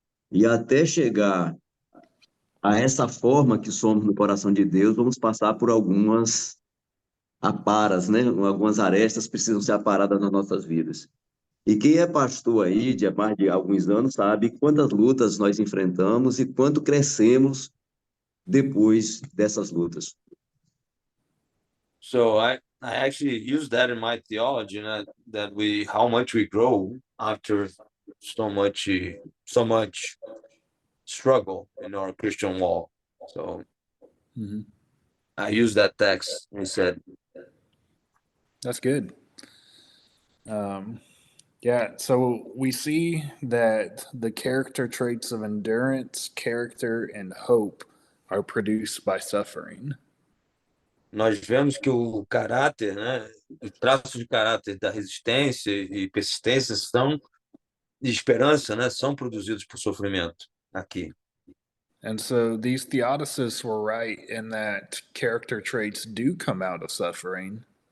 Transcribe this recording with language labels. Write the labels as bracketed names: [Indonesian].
[Portuguese] E até chegar a essa forma que somos no coração de Deus, vamos passar por algumas aparas, né? Algumas arestas precisam ser aparadas nas nossas vidas. E quem é pastor aí de mais de alguns anos sabe quantas lutas nós enfrentamos e quanto crescemos depois dessas lutas. [English] So I actually use that in my theology, that how much we grow after so much struggle in our Christian walk. So I use that text instead. That's good. Yeah, so we see that the character traits of endurance, character, and hope are produced by suffering. [Portuguese] Nós vemos que o caráter, né, os traços de caráter da resistência e persistência de esperança, né, são produzidos por sofrimento aqui. [English] And so these theodicists were right in that character traits do come out of suffering.